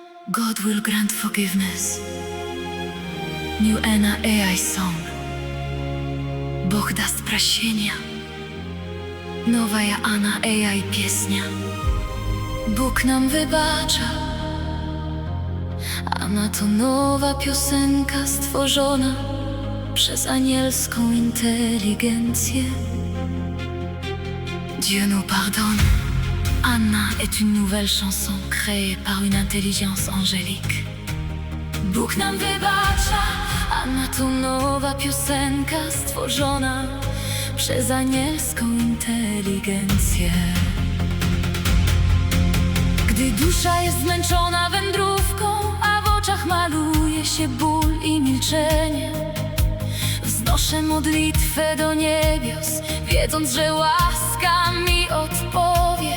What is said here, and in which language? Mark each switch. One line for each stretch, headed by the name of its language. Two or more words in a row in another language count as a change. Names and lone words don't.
English: God will grant forgiveness. New Anna AI Song.
Russian: Bóg даст прощения. Новая Anna AI песня.
Polish: Bóg nam wybacza. Anna to nowa piosenka stworzona przez anielską inteligencję.
French: Dieu nous pardonne. Anna est une nouvelle chanson créée par une intelligence angélique.
Polish: Bóg nam wybacza. Anna to nowa piosenka stworzona przez anielską inteligencję. Gdy dusza jest zmęczona wędrówką, a w oczach maluje się ból i milczenie, wznoszę modlitwę do niebios, wiedząc, że łaska mi odpowie.